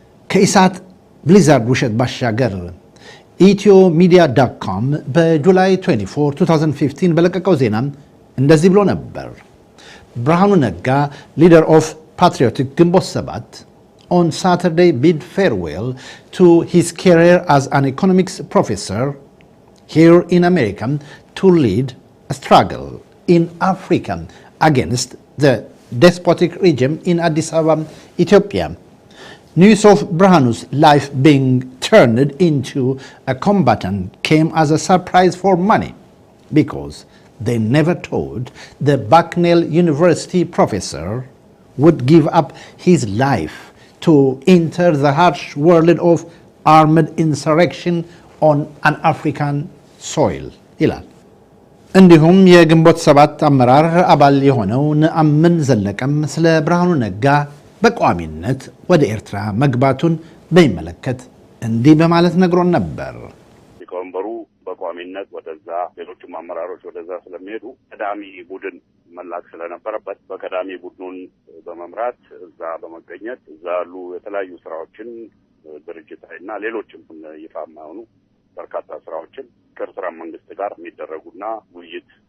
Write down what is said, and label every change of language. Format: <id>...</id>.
<en>ከኢሳት ብሊዛርድ ውሸት ባሻገር etiomedia.com በጁላይ 24 2015 በለቀቀው ዜና እንደዚህ ብሎ ነበር። ብርሃኑ ነጋ leader of patriotic ግንቦት 7 on Saturday bid farewell to his career as an economics professor here in America to lead struggle in Africa against the despotic regime in Addis Ababa, Ethiopia. News of Brahanu's life being turned into a combatant came as a surprise for many, because they never thought the Bucknell University professor would give up his life to enter the harsh world of armed insurrection on an African soil.</en> <am>ይላል። እንዲሁም የግንቦት ሰባት አመራር አባል የሆነው ነአምን ዘለቀም ስለ ብርሃኑ ነጋ በቋሚነት ወደ ኤርትራ መግባቱን በሚመለከት እንዲህ በማለት ነግሮን ነበር። ሊቀመንበሩ በቋሚነት ወደዛ ሌሎችም አመራሮች ወደዛ ስለሚሄዱ ቀዳሚ ቡድን መላክ ስለነበረበት በቀዳሚ ቡድኑን በመምራት እዛ በመገኘት እዛ ያሉ የተለያዩ ስራዎችን ድርጅታዊና ሌሎችም ይፋ የማይሆኑ በርካታ ስራዎችን ከኤርትራ መንግስት ጋር የሚደረጉና በውይይት</am>